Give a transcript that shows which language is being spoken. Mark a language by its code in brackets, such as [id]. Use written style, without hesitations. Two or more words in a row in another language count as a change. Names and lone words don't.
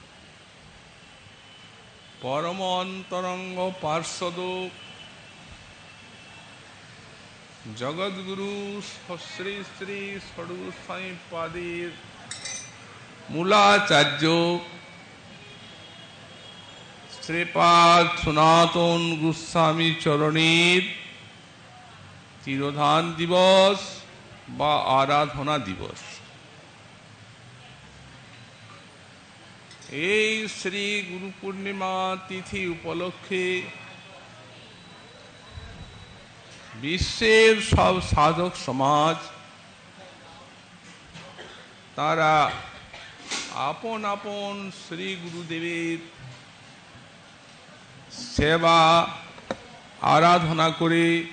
[bn] পরম অন্তরঙ্গ পার্ষদ জগদ্গুরু শ্রী শ্রী ষড়্গোস্বামী পাদের মূলাচার্য শ্রীপাদ সনাতন গোস্বামী চরণের তিরোধান দিবস বা আরাধনা দিবস। এই শ্রী গুরু পূর্ণিমা তিথি উপলক্ষে বিশ্বের সব সাধক সমাজ তারা আপন আপন শ্রী গুরুদেবের সেবা আরাধনা করে